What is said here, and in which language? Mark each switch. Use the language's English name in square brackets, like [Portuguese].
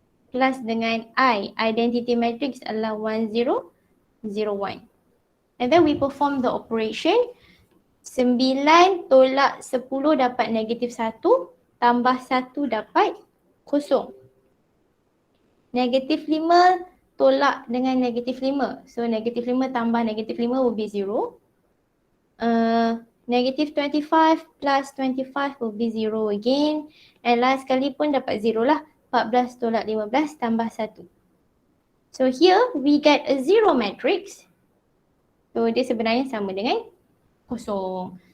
[Malay] Plus dengan I, identity matrix adalah 1, 0, 0, 1. [English] And then we perform the operation. [Malay] 9 tolak 10 dapat negatif 1, tambah 1 dapat 0. Negatif 5 tolak dengan negatif 5. So negatif 5 tambah negatif 5 [English] will be 0. Negative 25 plus 25 will be 0 again. [Malay] And last kali pun dapat 0 lah. 14 tolak 15 tambah 1. [English] So here we get a 0 matrix. So [Malay] dia sebenarnya sama dengan kosong.